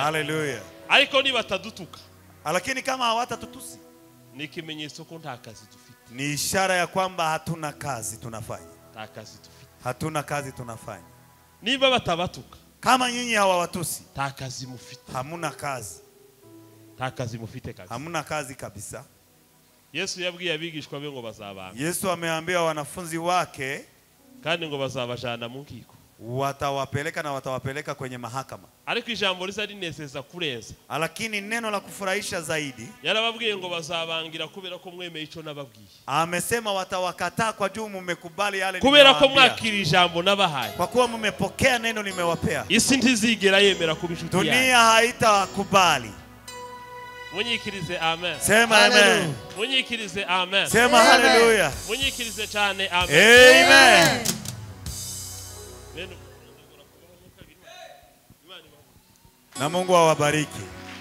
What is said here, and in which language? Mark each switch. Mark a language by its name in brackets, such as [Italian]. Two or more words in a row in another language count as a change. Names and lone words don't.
[Rundi] Hallelujah. Ariko niba tadutuka. [Swahili] Lakini kama hawatatutusi, [Rundi] ni ikimenyetso ko nta kazi dufite. [Swahili] Ni ishara ya kwamba hatuna kazi tunafanya. [Rundi] Nta kazi dufite. [Swahili] Hatuna kazi tunafanya. [Rundi] Niba batabatuka. [Swahili] Kama nyinyi hawawatusi, [Rundi] nta kazi mufite. [Swahili] Hamuna kazi. [Rundi] Nta kazi mufite kazi. [Swahili] Hamuna kazi kabisa. [Rundi] Yesu yabwiye abigishwa be ngo bazabanga. [Swahili] Yesu ameambia wanafunzi wake [Rundi] kandi ngo bazabajana mu nkiko. [Swahili] Watawapeleka na watawapeleka kwenye mahakama. [Rundi] Ariko ijambo risa rinezeza kurenza. [Swahili] Lakini neno la kufurahisha zaidi, [Rundi] yarababwiye ngo bazabangira kubera ko mwemeye ico nababwiye. [Swahili] Amesema watawakataa kwa juu mmekubali yale [Rundi] kubera ko mwakira ijambo nabahaye. [Swahili] Kwa kuwa mmepokea neno nimewapea. [Rundi] Isi ntizigera yemera kubishuti yawe. [Swahili] Dunia haitakubali. [Rundi] Munyikirize amen. [Swahili] Sema amen. [Rundi] Munyikirize amen. [Swahili] Sema hallelujah. [Rundi] Munyikirize cyane amen. [Swahili] Amen. Na Mungu awabariki.